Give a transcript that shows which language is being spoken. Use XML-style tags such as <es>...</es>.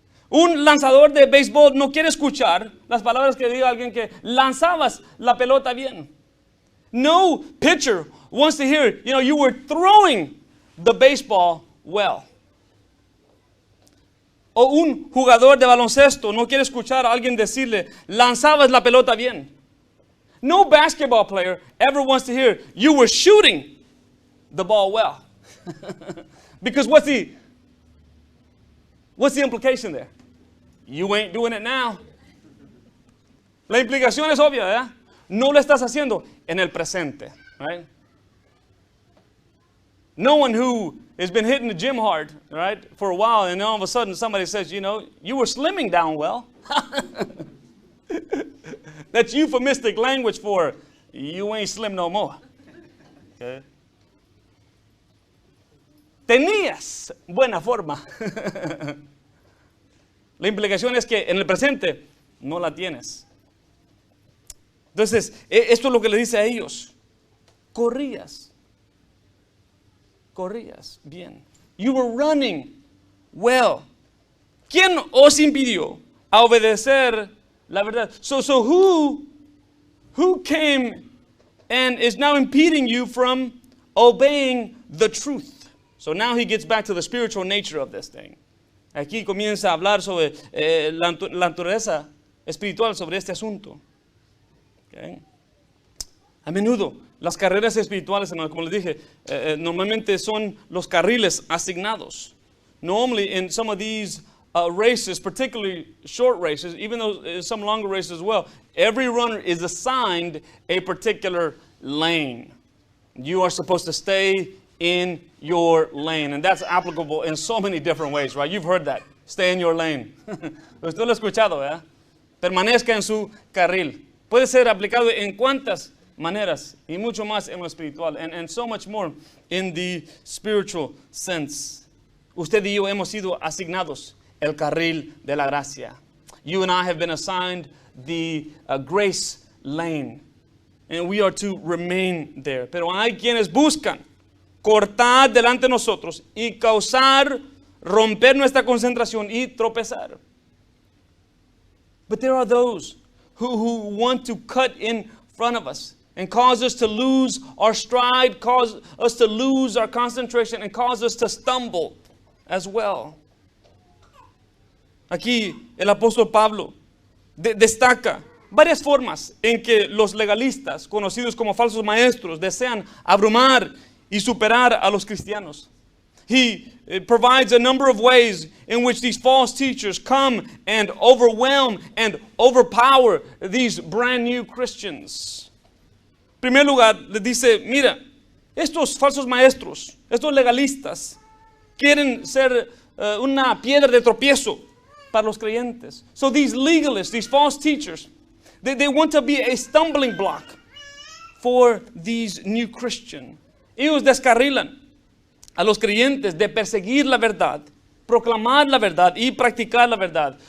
<es>Un lanzador de béisbol no quiere escuchar las palabras que diga alguien que lanzabas la pelota bien.</es> <en>No pitcher wants to hear, you were throwing the baseball well.</en> <es>O un jugador de baloncesto no quiere escuchar a alguien decirle, lanzabas la pelota bien.</es> <en>No basketball player ever wants to hear, you were shooting the ball well. Because what's the implication there? You ain't doing it now.</en> <es>La implicación es obvia, ¿verdad? No lo estás haciendo en el presente, right?</es> <en>No one who has been hitting the gym hard, right, for a while, and all of a sudden somebody says, you were slimming down well. That's euphemistic language for you ain't slim no more. Okay?</en> <es>Tenías buena forma. La implicación es que en el presente no la tienes. Entonces, esto es lo que le dice a ellos. Corrías bien.</es> <en>You were running well.</en> <es>¿Quién os impidió a obedecer la verdad?</es> <en>So who came and is now impeding you from obeying the truth? So now he gets back to the spiritual nature of this thing.</en> <es>Aquí comienza a hablar sobre la naturaleza espiritual sobre este asunto. Okay. A menudo las carreras espirituales, hermanos, como les dije, normalmente son los carriles asignados.</es> <en>Normally in some of these races, particularly short races, even though some longer races as well, every runner is assigned a particular lane. You are supposed to stay in your lane, and that's applicable in so many different ways, right? You've heard that. Stay in your lane.</en> <es>Usted lo ha escuchado, ¿verdad? Permanezca en su carril. Puede ser aplicado en cuantas maneras y mucho más en lo espiritual,</es> <en>and so much more in the spiritual sense.</en> <es>Usted y yo hemos sido asignados el carril de la gracia.</es> <en>You and I have been assigned the grace lane, and we are to remain there.</en> <es>Pero hay quienes buscan cortar delante de nosotros y causar romper nuestra concentración y tropezar.</es> <en>But there are those who want to cut in front of us and cause us to lose our stride, cause us to lose our concentration, and cause us to stumble as well.</en> <es>Aquí el apóstol Pablo destaca varias formas en que los legalistas, conocidos como falsos maestros, desean abrumar y superar a los cristianos.</es> <en>He provides a number of ways in which these false teachers come and overwhelm and overpower these brand new Christians.</en> <es>En primer lugar, les dice, mira, estos falsos maestros, estos legalistas, quieren ser una piedra de tropiezo para los creyentes.</es> <en>So these legalists, these false teachers, they want to be a stumbling block for these new Christians.</en> <es>Ellos descarrilan a los creyentes de perseguir la verdad, proclamar la verdad y practicar la verdad.</es>